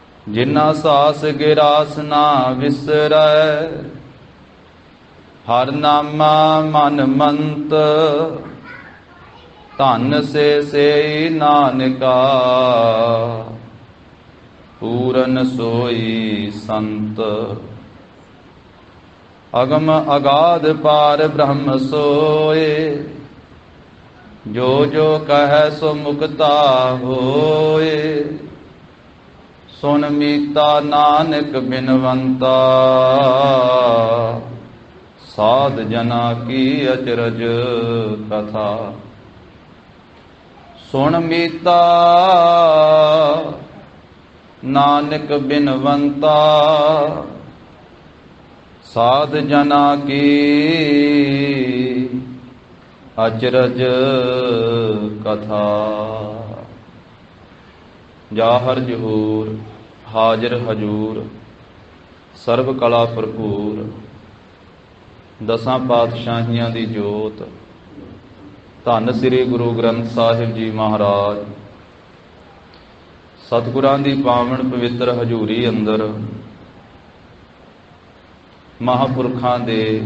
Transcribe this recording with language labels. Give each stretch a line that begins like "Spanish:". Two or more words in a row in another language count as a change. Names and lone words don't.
Punjabi: ਜਿਨ੍ਹਾ ਸਾਸ ਗਿਰਾਸ ਨਾ ਵਿਸਰੈ, ਹਰ ਨਾਮਾ ਮਨ ਮੰਤ, ਧਨ ਸੇ ਨਾਨਕਾ, ਪੂਰਨ ਸੋਈ ਸੰਤ। ਅਗਮ ਅਗਾਧ ਪਾਰ ਬ੍ਰਹਮ ਸੋਏ, ਜੋ ਜੋ ਕਹ ਸੋ ਮੁਕਤਾ ਹੋਏ। ਸੁਣ ਮੀਤਾ ਨਾਨਕ ਬਿਨਵੰਤਾ, ਸਾਧ ਜਨਾ ਕੀ ਅਚਰਜ ਕਥਾ। ਸੁਣ ਮੀਤਾ ਨਾਨਕ ਬਿਨਵੰਤਾ, ਸਾਧ ਜਨਾ ਕੀ ਅਚਰਜ ਕਥਾ। ਜ਼ਾਹਰ ਜ਼ਹੂਰ ਹਾਜ਼ਰ ਹਜ਼ੂਰ, ਸਰਬ ਕਲਾ ਭਰਪੂਰ, ਦਸਾਂ ਪਾਤਸ਼ਾਹੀਆਂ ਦੀ ਜੋਤ, ਧੰਨ ਸ੍ਰੀ ਗੁਰੂ ਗ੍ਰੰਥ ਸਾਹਿਬ ਜੀ ਮਹਾਰਾਜ। ਸਤਿਗੁਰਾਂ ਦੀ ਪਾਵਨ ਪਵਿੱਤਰ ਹਜ਼ੂਰੀ ਅੰਦਰ ਮਹਾਂਪੁਰਖਾਂ ਦੇ